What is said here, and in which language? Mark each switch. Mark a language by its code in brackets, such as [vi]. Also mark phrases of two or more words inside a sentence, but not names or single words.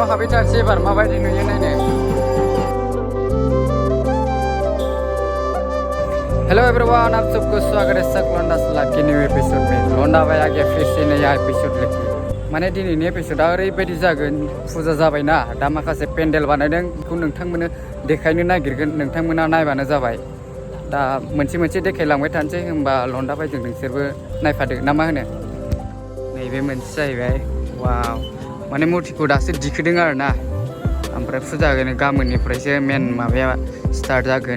[brx] थारसै एबार माबायदि नुयो नायनो। [hi] हेलो एवरीवन, आप सबको स्वागत है सक लौंडा सलाद के न्यू एपिसोड में। लौंडा भाई आ गया फिर से नया एपिसोड लेके। [brx] माने दिनैनि एपिसोडा ओरैबायदि जागोन, फुजा जाबायना दा माखासे पेन्डेल बानायदों, बेखौ नोंथांमोननो देखायनो नागिरगोन, नोंथांमोना नायबानो जाबाय। दा मोनसे देखायलांबाय थानोसै, होमबा लौंडा भाइजों नोंसोरबो नायफादो ना मा होनो। नैबे मोनसे जाहैबाय, वाव, माने मुर्तिखौ दासो दिखोदों आरो ना, ओमफ्राय फुजा गाबोननिफ्रायसो मेन माबाया स्टार्ट जागोन।